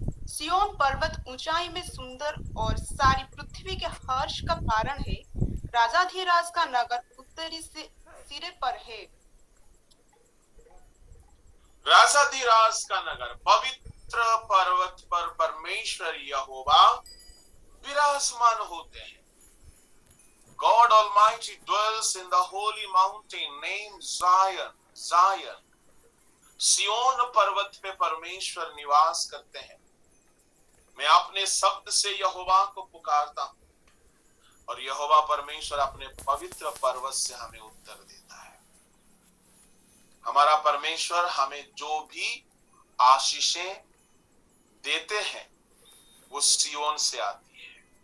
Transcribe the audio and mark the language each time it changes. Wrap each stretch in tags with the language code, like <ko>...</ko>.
<hi>सिय्योन पर्वत ऊंचाई में सुंदर और सारी पृथ्वी के हर्ष का कारण है। राजाधिराज का नगर उत्तरी सिरे पर है। राजाधिराज का नगर पवित्र पर्वत पर परमेश्वर यहोवा विराजमान होते हैं।</hi> <en>God Almighty dwells in the holy mountain named Zion. Zion.</en> <hi>सियोन पर्वत पे परमेश्वर निवास करते हैं। मैं अपने शब्द से यहोवा को पुकारता हूं और यहोवा परमेश्वर अपने पवित्र पर्वत से हमें उत्तर देता है। हमारा परमेश्वर हमें जो भी आशीषें देते हैं वो सियोन से आती है।</hi>